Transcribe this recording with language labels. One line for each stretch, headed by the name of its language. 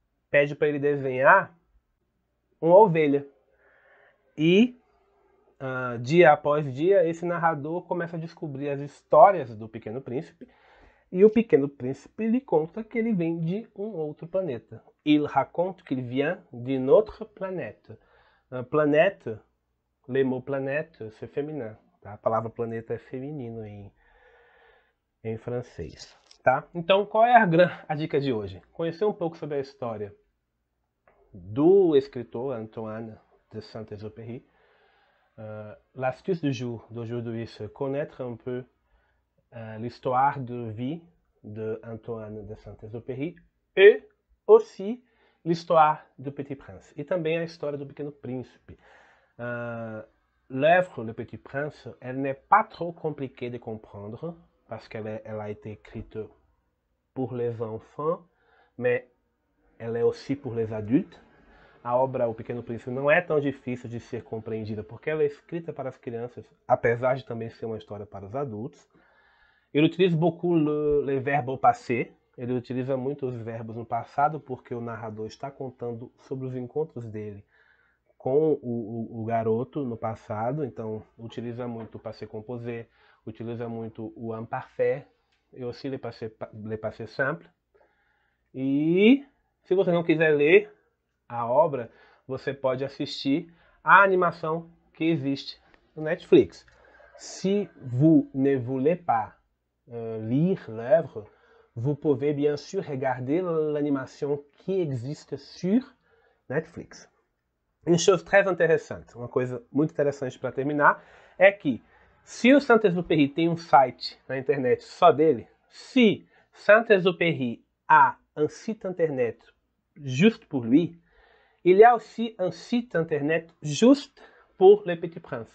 Portuguese: Pede para ele desenhar uma ovelha. E dia após dia, esse narrador começa a descobrir as histórias do Pequeno Príncipe, e o Pequeno Príncipe lhe conta que ele vem de um outro planeta.
French: Il raconte qu'il vient d'une autre planète. Planète, le mot planète, c'est féminin.
Portuguese: Tá? A palavra planeta é feminino em francês. Tá? Então, qual é a dica de hoje? Conhecer um pouco sobre a história do escritor Antoine de Saint-Exupéry.
French: L'astuce du jour d'aujourd'hui, c'est connaître un peu l'histoire de vie de Antoine de Saint-Exupéry e aussi l'histoire du Petit Prince.
Portuguese: E também a história do Pequeno Príncipe.
French: L'œuvre Le Petit Prince, elle n'est pas trop compliquée de comprendre parce qu'elle a été écrite pour les enfants, mais elle est aussi pour les adultes.
Portuguese: A obra O Pequeno Príncipe não é tão difícil de ser compreendida porque ela é escrita para as crianças, apesar de também ser uma história para os adultos. Ele utiliza
French: beaucoup le verbe au passé.
Portuguese: Ele utiliza muito os verbos no passado porque o narrador está contando sobre os encontros dele com o garoto no passado. Então, utiliza muito o passé composé, utiliza muito o imparfait e
French: aussi le passé simple.
Portuguese: E se você não quiser ler a obra, você pode assistir a animação que existe no Netflix.
French: Si vous ne voulez pas lire l'œuvre, vous pouvez bien sûr regarder l'animation qui existe sur Netflix. Une chose très intéressante,
Portuguese: uma coisa muito interessante para terminar, é que se o Saint-Exupéry tem um site na internet só dele,
French: se Saint-Exupéry a un site internet juste pour lui, il y a aussi un site internet juste pour Le Petit Prince.